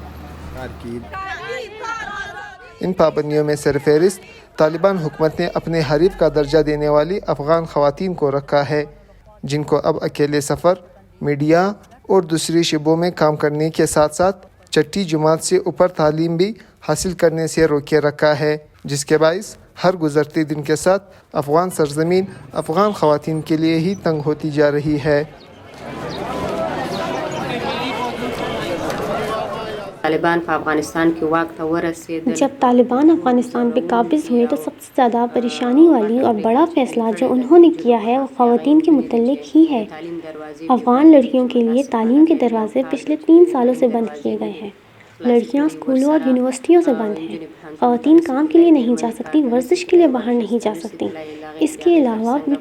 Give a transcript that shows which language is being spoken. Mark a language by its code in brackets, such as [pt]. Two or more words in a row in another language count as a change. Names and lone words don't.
[ur] ان پابندیوں میں سرفہرست طالبان حکومت نے اپنے حریف کا درجہ دینے والی افغان خواتین کو رکھا ہے، جن کو اب اکیلے سفر، میڈیا اور دوسری شعبوں میں کام کرنے کے ساتھ ساتھ چھٹی جماعت سے اوپر تعلیم بھی حاصل کرنے سے روکے رکھا ہے، جس کے باعث ہر گزرتے دن کے ساتھ افغان سرزمین افغان خواتین کے لیے ہی تنگ ہوتی جا رہی ہے۔ [ps] طالبان په افغانستان کې واک ته ورسېدل۔ [ur] جب طالبان افغانستان پہ قابض ہوئے تو سب سے زیادہ پریشانی والی اور بڑا فیصلہ جو انہوں نے کیا ہے وہ خواتین کے متعلق ہی ہے۔ افغان لڑکیوں کے لیے تعلیم کے دروازے پچھلے 3 سالوں سے بند کیے گئے ہیں۔ لڑکیاں اسکولوں اور یونیورسٹیوں سے بند ہیں، خواتین کام کے لیے نہیں جا سکتی، ورزش کے لیے باہر نہیں جا سکتی، اس کے علاوہ بیوٹی